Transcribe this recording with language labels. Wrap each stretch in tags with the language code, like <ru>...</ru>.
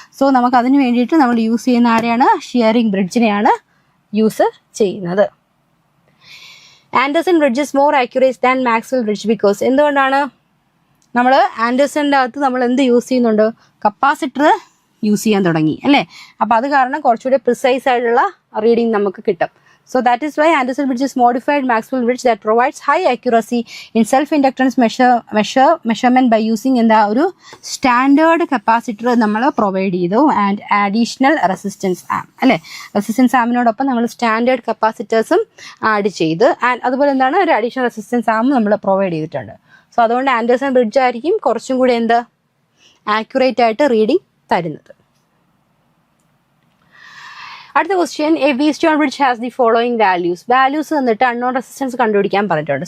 <ml>So നമുക്ക് അതിന് വേണ്ടിയിട്ട് നമ്മൾ യൂസ് ചെയ്യുന്ന ആരെയാണ്, ഷിയറിംഗ് ബ്രിഡ്ജിനെയാണ് യൂസ് ചെയ്യുന്നത്.</ml> <en>Anderson bridge is more accurate than Maxwell bridge because.</en> <ml>എന്തുകൊണ്ടാണ്, നമ്മൾ ആൻഡേഴ്സണിൻ്റെ അകത്ത് നമ്മൾ എന്ത് യൂസ് ചെയ്യുന്നുണ്ട്, കപ്പാസിറ്റർ യൂസ് ചെയ്യാൻ തുടങ്ങി അല്ലേ. അപ്പോൾ അത് കാരണം കുറച്ചുകൂടി പ്രിസൈസ് ആയിട്ടുള്ള റീഡിങ് നമുക്ക് കിട്ടും.</ml> <en>So that is why Anderson bridge is modified Maxwell bridge that provides high accuracy in self-inductance measurement by using</en> <ml>ഒരു സ്റ്റാൻഡേർഡ് കപ്പാസിറ്റർ നമ്മൾ പ്രൊവൈഡ് ചെയ്തു ആൻഡ് അഡീഷണൽ റെസിസ്റ്റൻസ് ആം അല്ലേ. റെസിസ്റ്റൻസ് ആമിനോടൊപ്പം നമ്മൾ സ്റ്റാൻഡേർഡ് കപ്പാസിറ്റേഴ്സും ആഡ് ചെയ്ത് ആൻഡ് അതുപോലെ എന്താണ് ഒരു അഡീഷണൽ റെസിസ്റ്റൻസ് ആമും നമ്മൾ പ്രൊവൈഡ് ചെയ്തിട്ടുണ്ട്. സോ അതുകൊണ്ട് ആൻഡേഴ്സൺ ബ്രിഡ്ജ് ആയിരിക്കും കുറച്ചും കൂടി എന്ത് ആക്യുറേറ്റ് ആയിട്ട് റീഡിങ് തരുന്നത്. അടുത്ത question,</ml> <en>a Wheatstone bridge has the following values</en> <ml>തന്നിട്ട് അൺനോൺ റെസിസ്റ്റൻസ് കണ്ടുപിടിക്കാൻ പറഞ്ഞിട്ടുണ്ട്.</ml>